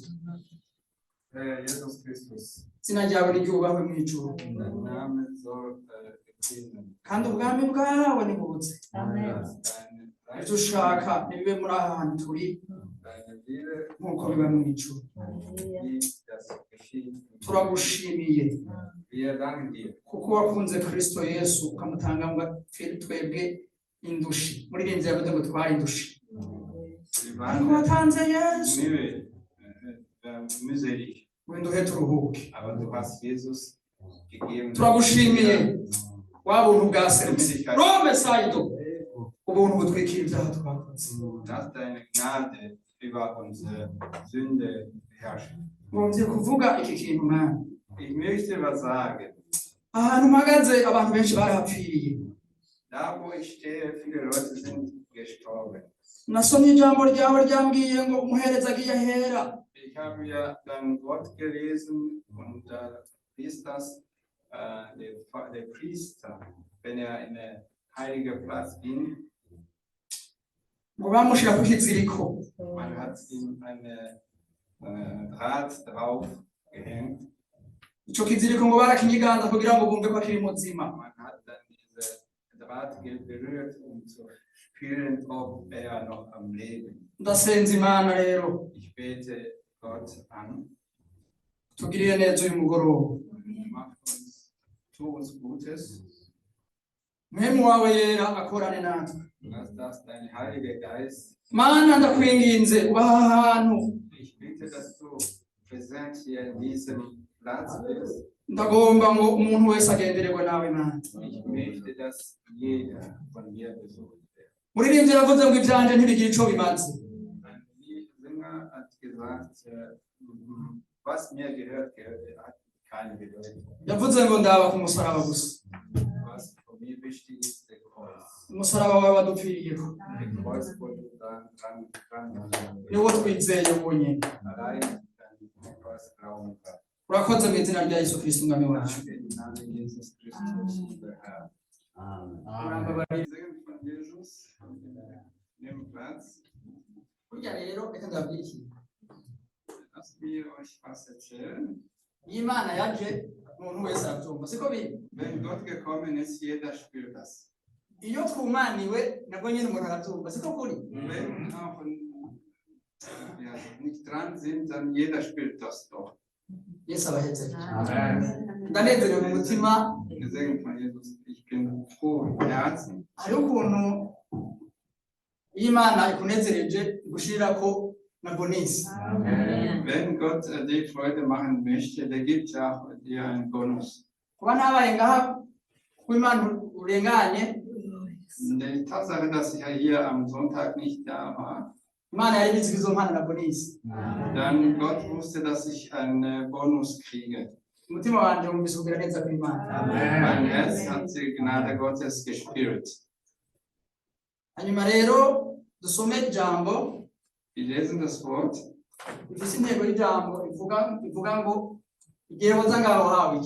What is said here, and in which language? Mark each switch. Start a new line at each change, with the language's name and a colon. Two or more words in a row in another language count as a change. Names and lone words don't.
German: Jesus Christus.
Rundi: izina ryawe niryubahwe mu ijuru,
German: Dein Name soll gesegnet
Rundi: kandi ubwami bwawe nibutse
German: werden.
Rundi: ibyo ushaka nibibe muri aha hantu turi
German: Deine Wille,
Rundi: nk'uko biba mu ijuru.
German: wie das geschieht.
Rundi: Turagushimiye
German: Wir danken dir.
Rundi: kuko wakunze Kristo Yesu ukamutanga ngo apfire twebwe indushi. Muririmbyi yavuze ngo twari indushi,
German: Wir
Rundi: ariko
German: waren
Rundi: watanze Yesu
German: mühselig,
Rundi: wenda uhe turuhuke.
German: aber du hast Jesus gegeben.
Rundi: Turagushimiye wa buntu bwaserutse Rome Saido, ubuntu butwikira ibyaha twakoze.
German: Dass deine Gnade über unsere Sünde herrscht.
Rundi: Ngomvye kuvuga iki kintu mwana,
German: Ich möchte was sagen.
Rundi: ahantu mpagaze abantu benshi barahapfiriye.
German: Da, wo ich stehe, viele Leute sind gestorben.
Rundi: Nasomye ijambo ryawe ryambwiye ngo umuhereza agiye ahera.
German: Ich habe ja dein Wort gelesen und der Priester, wenn er in den heiligen Platz ging,
Rundi: Ngo bamushira ku kiziriko,
German: man hat ihm eine Draht drauf gehängt.
Rundi: ico kiziriko ngo barakinyiganza kugira ngo bumve ko akiri muzima.
German: Man hat dann diese Draht berührt, um zu spüren, ob er noch am Leben.
Rundi: Ndasenze Imana rero
German: Ich bete Gott an
Rundi: tugirire neza uyu mugoroba,
German: und tu uns Gutes.
Rundi: mpemu wawe yera akorane natwe.
German: Lass das dein Heiliger Geist.
Rundi: Mana ndakwinginze ubaha ahantu,
German: Ich bitte, dass du präsent hier in diesem Platz bist.
Rundi: ndagomba ngo umuntu wese agendererwe nawe Mana.
German: Ich möchte, dass jeder von dir besucht wird.
Rundi: Muririmbyi yavuze ngo ivyanje ntibigira ico bimaze.
German: Ein Sänger hat gesagt, was mir gehört, hat keine Bedeutung.
Rundi: Yavuze ngo ndaba ku musaraba gusa,
German: Was für mich wichtig ist, der Kreuz.
Rundi: umusaraba wawe wadupfiriyeko,
German: Der Kreuz, wo du dran
Rundi: niwo twizeye wonyene.
German: allein an den Kreuz glauben kannst.
Rundi: Urakoze mu izina rya Yesu Kristo umwami wacu.
German: Danke im Namen Jesus Christus, unser Herr.
Rundi: Urambabarira.
German: Segen von Jesus. Nimm Platz.
Rundi: Burya rero reka ndababwire ikintu,
German: Lasst mir euch was erzählen.
Rundi: iyo Imana yaje umuntu wese arabyumva, siko biri.
German: Wenn Gott gekommen ist, jeder spürt das.
Rundi: Iyo twumaniwe nabwo nyine umuntu arabyumva, siko kuri.
German: Wenn auch nicht dran sind, dann jeder spürt das doch.
Rundi: Yesu abahetse. Ndanezerewe mu mutima,
German: Gesegnet von Jesus. Ich bin froh im Herzen.
Rundi: hariho ukuntu iyo Imana ikunezereje igushirirako na bonisi.
German: Wenn Gott dir Freude machen möchte, der gibt ja auch dir einen Bonus.
Rundi: Kuba nabaye ngaha ku Imana urenganye,
German: Die Tatsache, dass ich ja hier am Sonntag nicht da war,
Rundi: Imana yari ibizi izo mpano na bonisi.
German: dann Gott wusste, dass ich einen Bonus kriege.
Rundi: Umutima wanje wumvise kugira neza ku Imana.
German: Mein Herz hat die Gnade Gottes gespürt.
Rundi: Hanyuma rero dusome ijambo
German: Wir lesen das Wort.
Rundi: rifise intego y'ijambo ivuga ngo igihe woza ngaho hawe iki.